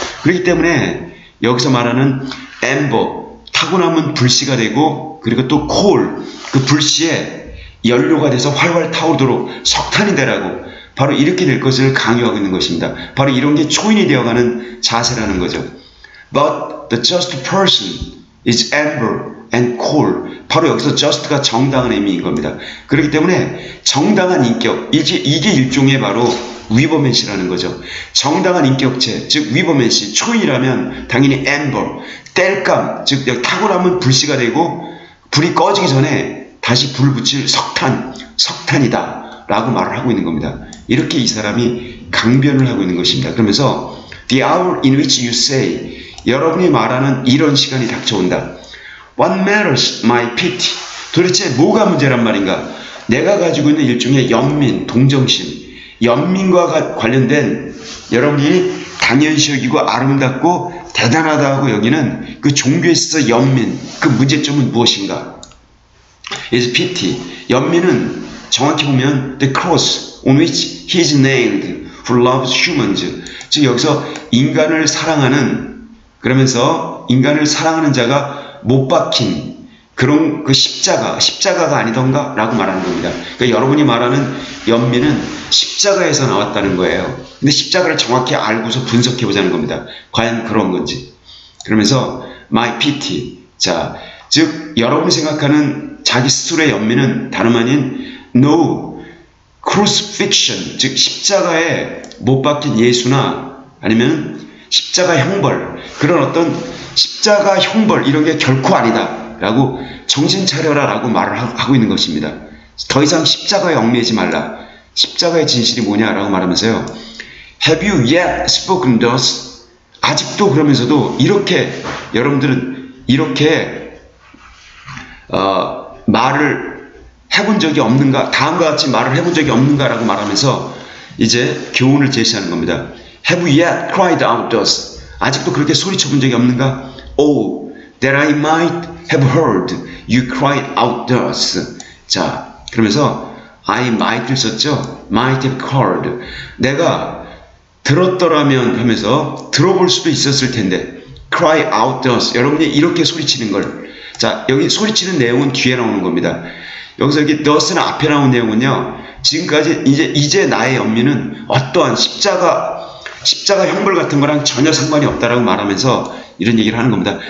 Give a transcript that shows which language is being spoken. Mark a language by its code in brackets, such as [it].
[ko] 그렇기 때문에 여기서 말하는 엠버, 타고 나면 불씨가 되고, 그리고 또 콜, 그 불씨에 연료가 돼서 활활 타오르도록 석탄이 되라고, 바로 이렇게 될 것을 강요하고 있는 것입니다. 바로 이런 게 초인이 되어가는 자세라는 거죠. [en] But the just person is amber and coal. [ko] 바로 여기서 just가 정당한 의미인 겁니다. 그렇기 때문에 정당한 인격, 이게 일종의 바로 위버맨시라는 거죠. 정당한 인격체, 즉 위버맨시, 초인이라면 당연히 amber, 땔감, 즉 타고 나면 불씨가 되고 불이 꺼지기 전에 다시 불 붙일 석탄이다 라고 말을 하고 있는 겁니다. 이렇게 이 사람이 강변을 하고 있는 것입니다. 그러면서 [en] The hour in which you say, [ko] 여러분이 말하는 이런 시간이 닥쳐온다. [en] What matters my pity? [ko] 도대체 뭐가 문제란 말인가? 내가 가지고 있는 일종의 연민, 동정심, 연민과 관련된 여러분이 당연시 여기고 아름답고 대단하다고 여기는 그 종교에 있어서 연민, 그 문제점은 무엇인가? [en] is pity. [ko] 연민은 정확히 보면 [en] the cross on which he is nailed who loves humans. [ko] 즉 여기서 인간을 사랑하는, 그러면서 인간을 사랑하는 자가 못 박힌 그런 그 십자가가 아니던가 라고 말하는 겁니다. 그러니까 여러분이 말하는 연민은 십자가에서 나왔다는 거예요. 근데 십자가를 정확히 알고서 분석해 보자는 겁니다. 과연 그런 건지. 그러면서 [en] my pity. [ko] 자, 즉 여러분이 생각하는 자기 스스로의 연민은 다름 아닌 [en] no crucifixion, [ko] 즉 십자가에 못 박힌 예수나 아니면 십자가 형벌, 그런 어떤 십자가 형벌 이런 게 결코 아니다 라고 정신 차려라 라고 말을 하고 있는 것입니다. 더 이상 십자가에 얽매이지 말라. 십자가의 진실이 뭐냐 라고 말하면서요, [en] Have you yet spoken thus? [ko] 아직도 그러면서도 이렇게 여러분들은 이렇게 말을 해본 적이 없는가, 다음과 같이 말을 해본 적이 없는가 라고 말하면서 이제 교훈을 제시하는 겁니다. [en] Have you yet cried out thus? [ko] 아직도 그렇게 소리쳐 본 적이 없는가? [en] Oh, that I might have heard you cried out thus. [ko] 자, 그러면서 [en] I might [ko] 를 썼죠. [en] might have heard. [ko] 내가 들었더라면 하면서 들어볼 수도 있었을 텐데 [en] cry out thus. [ko] 여러분이 이렇게 소리치는 걸. 자, 여기 소리치는 내용은 뒤에 나오는 겁니다. 여기서 여기 thus는 앞에 나온 내용은요, 지금까지 이제 나의 연민은 어떠한 십자가 형벌 같은 거랑 전혀 상관이 없다라고 말하면서 이런 얘기를 하는 겁니다.